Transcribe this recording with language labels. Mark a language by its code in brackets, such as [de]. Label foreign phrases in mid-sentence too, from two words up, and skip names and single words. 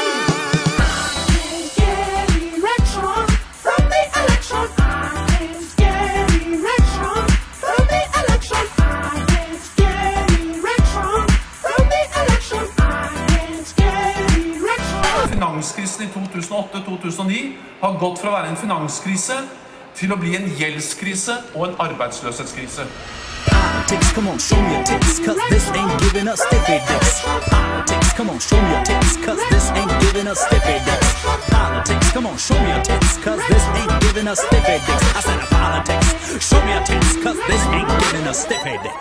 [en] I can't get erection from the election. I can't get erection from the election. I can't get erection from the election. I can't get erection. [no] Finanskrisen i 2008-2009 har gått fra å være en finanskrise til å bli en gjeldskrise og en arbeidsløshetskrise. [en] Politics, come on, show me your tits, cause this ain't giving us stiffy dicks. Politics, come on, show me your tits, cause this ain't giving us stiffy dicks. Politics, come on, show me your tits, cause this ain't giving us stiffy dicks. I said politics, show me your tits, cause this ain't giving us stiffy dicks.